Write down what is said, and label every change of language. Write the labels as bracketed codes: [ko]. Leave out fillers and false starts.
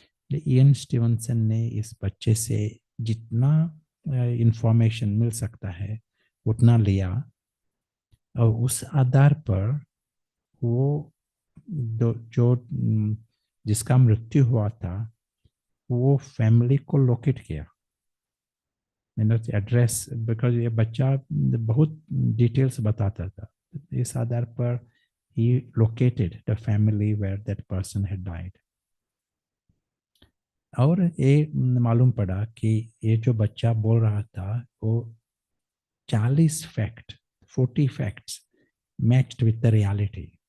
[hi] Ian Stevenson ने इस बच्चे से जितना इंफॉर्मेशन मिल सकता है उतना लिया, और उस आधार पर वो जो जिसका मृत्यु हुआ था, वो फैमिली को लोकेट किया, एड्रेस, बिकॉज ये बच्चा बहुत डिटेल्स बताता था. इस आधार पर [en] he located the family where that person had died. [hi] और ये मालूम पड़ा कि ये जो बच्चा बोल रहा था, वो 40 fact, [en] 40 facts matched with the reality.